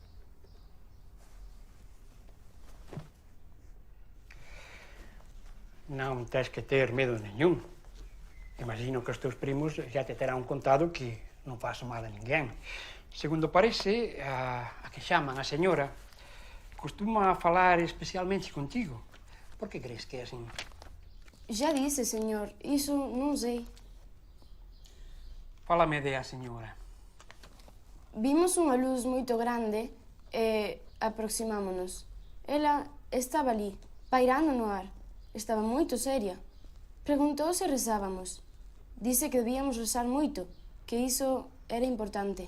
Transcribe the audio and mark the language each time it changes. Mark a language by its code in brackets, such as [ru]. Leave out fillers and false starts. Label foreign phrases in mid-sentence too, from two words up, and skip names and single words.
[gl] Non tens que ter medo nenhum. Imagino que os teus primos já te terán contado que non faz mal a ninguén. Segundo parece, a que chaman a señora costuma falar especialmente contigo. Por que crees que é así? [pt] Já disse, senhor. Isso não sei. [gl] Fálame de a señora. Vimos unha luz moito grande e aproximámonos. Ela estaba ali, pairando no ar. Estaba moito seria. Preguntou se rezábamos. Dice que debíamos rezar moito, que iso era importante.